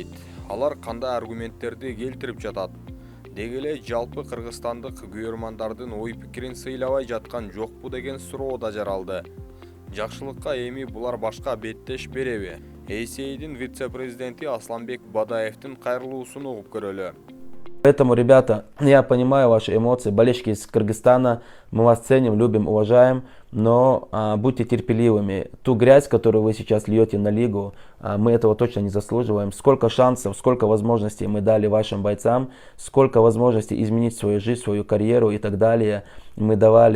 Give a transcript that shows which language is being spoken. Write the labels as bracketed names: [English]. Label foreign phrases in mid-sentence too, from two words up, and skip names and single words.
[Kyrgyz] Алар кандай аргументтерди келтирип жатат? Деги эле жалпы кыргызстандык күйөрмандардын ой пикирин сыйлабай жаткан жокпу деген суроо да жаралды. Жакшылыкка эми булар башка беттеш береби? ACA-дин вице-президенти Асланбек Бадаевдин кайрылуусун угуп көрөлү. [Russian] Поэтому, ребята, я понимаю ваши эмоции, болельщики из Кыргызстана, мы вас ценим, любим, уважаем, но будьте терпеливыми. Ту грязь, которую вы сейчас льете на лигу, мы этого точно не заслуживаем. Сколько шансов, сколько возможностей мы дали вашим бойцам, сколько возможностей изменить свою жизнь, свою карьеру и так далее мы давали.